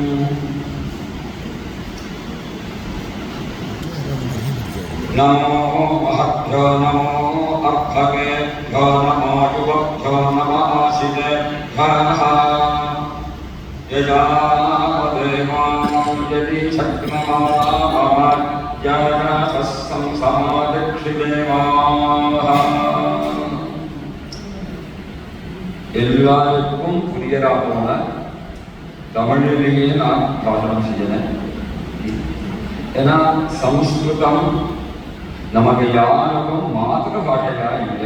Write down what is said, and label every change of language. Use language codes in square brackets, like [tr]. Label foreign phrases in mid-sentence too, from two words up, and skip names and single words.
[sa] नमो महद्भ्यो नमो अर्भकेभ्यो नमो युवभ्यो नमः आशितेभ्यः यजामदेवां यदि शक्नुमः याजसं समादक्षिदेवाः। [ta] எல்லாருக்கும் புரியறா போல தமிழிலேயே நான் பாடனம் செய்யறேன். ஏன்னா சம்ஸ்கிருதம் நமக்கு யாருக்கும் மாதൃ பாஷையா இல்லை.